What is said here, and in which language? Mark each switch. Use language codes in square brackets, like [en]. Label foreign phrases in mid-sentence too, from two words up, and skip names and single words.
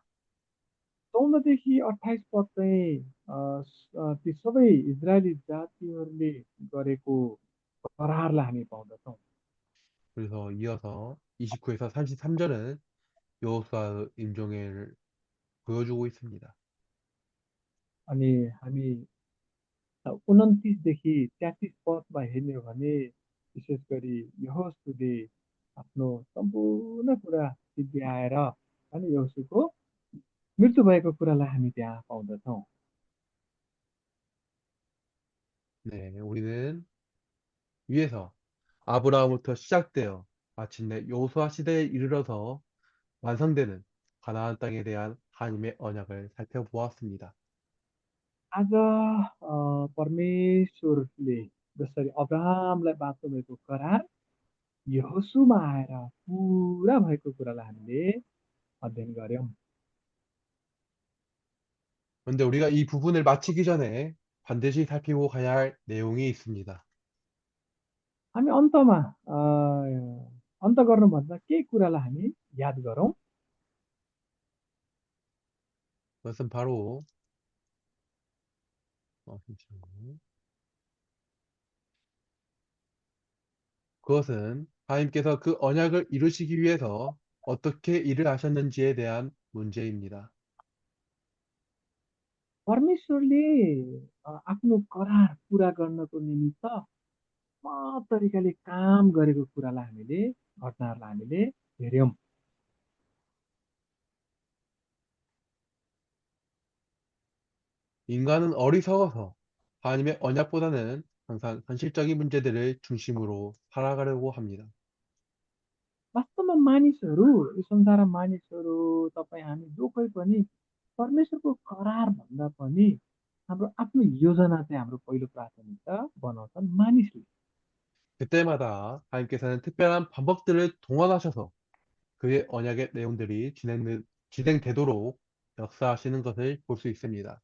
[ne] 14 देखि 28 पद चाहिँ ती सबै इजरायली जातिहरूले गरेको करारलाई हामी पाउँदछौँ। [ko] 그래서 이어서 29에서 33절은 여호수아의 임종을 보여주고 있습니다. [ne] अनि हामी 29 देखि 33 पदमा हेर्ने हो भने विशेष गरी यहोशूले आफ्नो सम्पूर्ण कुरा सिद्ध्याएर होइन यहोशूको मृत्यु भएको कुरालाई हामी त्यहाँ पाउँदछौँ। [ko] 네, 우리는 위에서 아브라함부터 시작되어 마침내 여호수아 시대에 이르러서 완성되는 가나안 땅에 대한 하나님의 언약을 살펴보았습니다. [ne] आज परमेश्वरले जसरी अब्राहमलाई बाँच्नु भएको करार यहोशूमा आएर पुरा भएको कुरालाई हामीले अध्ययन गर्यौँ। [ko] 그런데 우리가 이 부분을 마치기 전에 반드시 살피고 가야 할 내용이 있습니다. [ne] हामी अन्तमा अन्त गर्नुभन्दा केही कुरालाई हामी याद गरौँ। [ko] 그것은 바로 잠시만요. 그것은 하나님께서 그 언약을 이루시기 위해서 어떻게 일을 하셨는지에 대한 문제입니다. [ne] परमेश्वरले आफ्नो करार पुरा गर्नको निमित्त तरिकाले काम गरेको कुरालाई हामीले घटनाहरूलाई हामीले हेऱ्यौँ। [ko] 인간은 어리석어서 하나님의 언약보다는 항상 현실적인 문제들을 중심으로 살아가려고 합니다. [ne] वास्तवमा मानिसहरू यो संसारमा मानिसहरू तपाईँ हामी जो कोही पनि परमेश्वरको करार भन्दा पनि हाम्रो आफ्नो योजना चाहिँ हाम्रो पहिलो प्राथमिकता बनाउँछन् मानिसले। [ko] 그때마다 하나님께서는 특별한 방법들을 동원하셔서 그의 언약의 내용들이 진행되도록 역사하시는 것을 볼 수 있습니다.